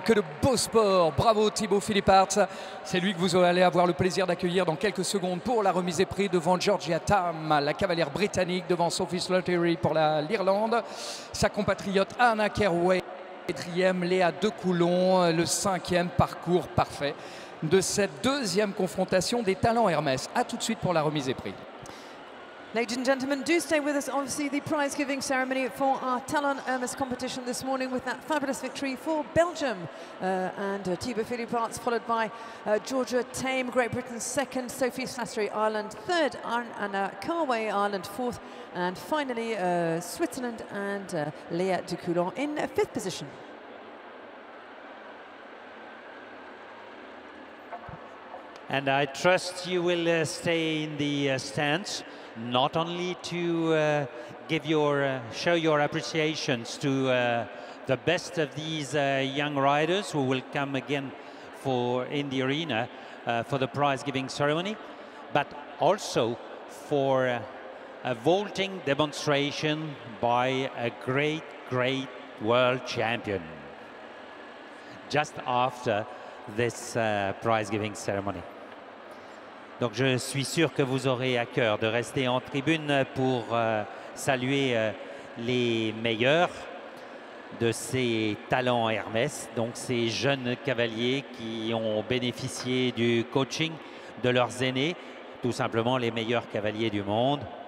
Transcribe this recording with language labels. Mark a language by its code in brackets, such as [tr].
[fr] Que de beau sport. Bravo Thibaut Philipparts. C'est lui que vous allez avoir le plaisir d'accueillir dans quelques secondes pour la remise des prix devant Georgia Tam, la cavalière britannique, devant Sophie Slattery pour l'Irlande. Sa compatriote Anna Caraway, 4e, Léa Decoulon, le 5e parcours parfait de cette deuxième confrontation des talents Hermès. A tout de suite pour la remise des prix. [en] Ladies and gentlemen, do stay with us. Obviously, the prize-giving ceremony for our Talon Hermes competition this morning with that fabulous victory for Belgium. Thibaut Philipparts, followed by Georgia Tame, Great Britain, 2nd, Sophie Slattery, Ireland, 3rd, Anna Caraway, Ireland, 4th, and finally Switzerland and Léa Decoulon in 5th position. And I trust you will stay in the stands, not only to show your appreciations to the best of these young riders who will come again in the arena for the prize-giving ceremony, but also for a vaulting demonstration by a great world champion just after this prize-giving ceremony. [fr] Donc je suis sûr que vous aurez à cœur de rester en tribune pour saluer les meilleurs de ces talents Hermès, donc ces jeunes cavaliers qui ont bénéficié du coaching de leurs aînés, tout simplement les meilleurs cavaliers du monde.